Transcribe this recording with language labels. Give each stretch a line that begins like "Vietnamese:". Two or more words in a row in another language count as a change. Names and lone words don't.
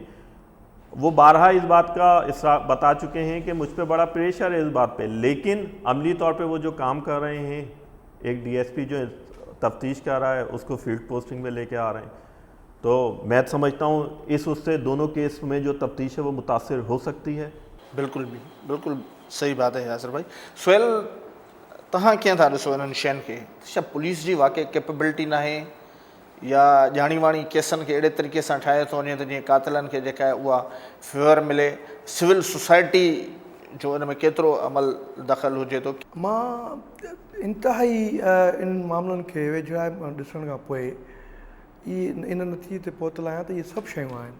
Urdu: وہ بارہا اس بات کا بتا چکے ہیں کہ مجھ پہ بڑا پریشر ہے اس بات پہ, لیکن عملی طور پہ وہ جو کام کر رہے ہیں, ایک ڈی ایس پی جو تفتیش کر رہا ہے اس کو فیلڈ پوسٹنگ میں لے کے آ رہے ہیں. تو میں سمجھتا ہوں اس سے دونوں کیس میں جو تفتیش ہے وہ متاثر ہو سکتی ہے. بالکل صحیح بات ہے یاسر بھائی.
Sindhi: سہیل تہاں کیاں تھا ॾिसो इन्हनि शयुनि खे छा पुलिस जी वाकई कैपेबिलिटी न आहे या ॼाणी वाणी केसनि खे अहिड़े तरीक़े सां ठाहे थो वञे त जीअं कातिलनि खे जेका आहे उहा फेवर मिले. सिविल सोसाइटी जो इन में केतिरो अमल दख़ल हुजे थो? मां इंतिहाई इन मामलनि खे वेझराए ॾिसण खां पोइ इन नतीजे ते पहुतल आहियां त इहे सभु शयूं आहिनि.